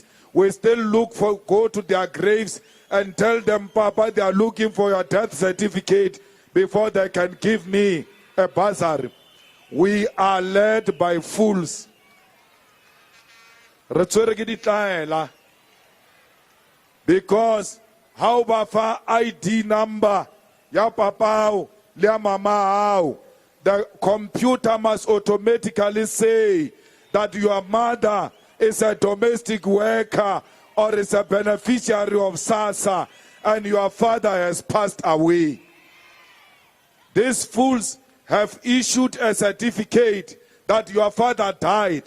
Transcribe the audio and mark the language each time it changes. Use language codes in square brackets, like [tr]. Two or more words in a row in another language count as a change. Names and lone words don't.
[en] We still go to their graves and tell them, Papa, they are looking for your death certificate before they can give me a bursary. We are led by fools. Because how about ID number [tn] ya papa ya mama, [en] the computer must automatically say that your mother is a domestic worker or is a beneficiary of SASSA and your father has passed away. These fools have issued a certificate that your father died.